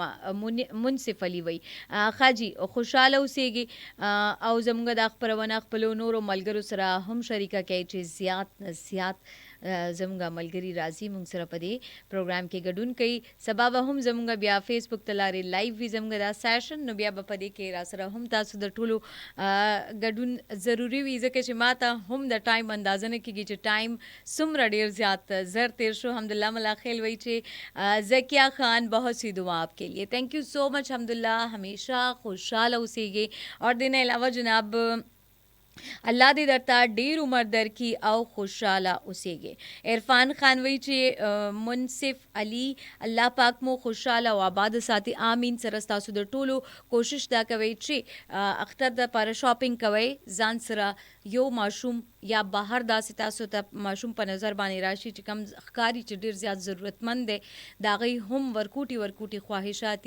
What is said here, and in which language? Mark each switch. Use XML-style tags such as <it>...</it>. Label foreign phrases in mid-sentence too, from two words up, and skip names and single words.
<ps>منصف علي وایي خاجي خوشحاله اوسېږي او زموږ دا خپرونه خپلو نورو ملګرو سره هم شریکه کوي چې زیات نه زیات زموږ ملګري راځي موږ سره په دې پروګرام کې ګډون کوي. سبا به هم زموږ بیا فیسبوک ته لارې لایو وي زموږ دا سیشن، نو بیا به په دې کې را سره هم تاسو د ټولو ګډون ضروري وي، ځکه چې ما ته هم د ټایم اندازه نه کېږي چې ټایم څومره ډېر زیات زر تیر شو. حمدالله ملاخیل وایي چې زکیہ خان</ps> <ur>بہت سی دعا آپ کے لیے.</ur> <en>thank you so much حمداللہ،</en> <ps>ہمیشہ خوشحاله اوسیږي. اور دین علاوه جناب الله دې درته ډیر عمر درکړي او خوشحاله اوسېږي. عرفان خان وایي چې منصف علي الله پاک مو خوشحاله او آباد ساتي، آمین. سره ستاسو د ټولو کوشش دا کوي چې اختر د پاره شاپینګ کوئ، ځان سره یو ماشوم یا بهر داسې تاسو ته ماشوم په نظر باندې راشي چې کم ښکاري چې ډیر زیات ضرورتمند دی، د هغوی هم ورکوټي خواهشات دي.</ps>